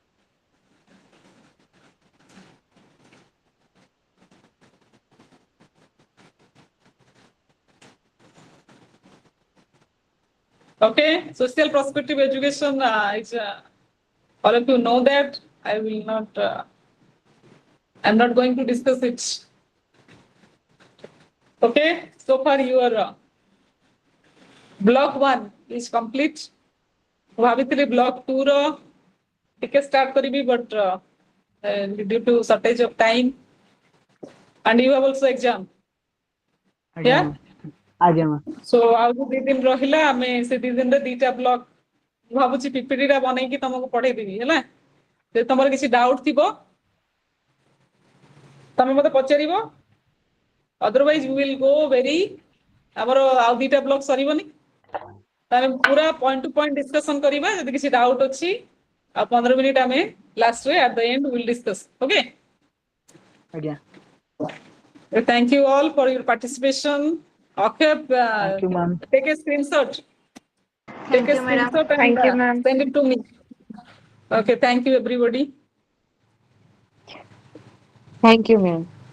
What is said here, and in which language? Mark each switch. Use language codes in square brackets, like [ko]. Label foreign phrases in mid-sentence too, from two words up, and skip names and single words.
[en] Okay, social prospective education is all of you know that. I will not. I'm not going to discuss it. Okay, so far your block 1 is complete. ଭାବିଥିଲି block 2 [or] ର ଟିକେ [en] start କରିବି but due to shortage of time and you have also exam. [or] ଆଜ୍ଞା [en] Yeah. [or] ma'am. ଆଜ୍ଞା ma'am. So ଆଉ ଯୋଉ 2 ଦିନ ରହିଲା ଆମେ ସେ 2 ଦିନରେ 2ଟା ବ୍ଲକ ଭାବୁଛି ପିପିଟି ଟା ବନେଇକି ତମକୁ ପଢେଇ ଦେବି ହେଲା ଯଦି ତମର କିଛି ଡାଉଟ ଥିବ ତମେ ମତେ ପଚାରିବ [en] otherwise we will go very [or] ଆମର ଆଉ 2ଟା ବ୍ଲକ ସରିବନି ଆମେ ପୁରା [en] point to point discussion [or] କରିବା ଯଦି କିଛି ଡାଉଟ ଅଛି ଆଉ 15 ମିନିଟ ଆମେ ଲାଷ୍ଟ ରେ [en] at the end we will discuss. Okay. [or] ଆଜ୍ଞା. [en] Thank you all for your participation. Okay, Thank you ma'am. take a screenshot. Take a screenshot and Thank you, ma'am. send it to me. Okay, thank you everybody. Thank you, ma'am.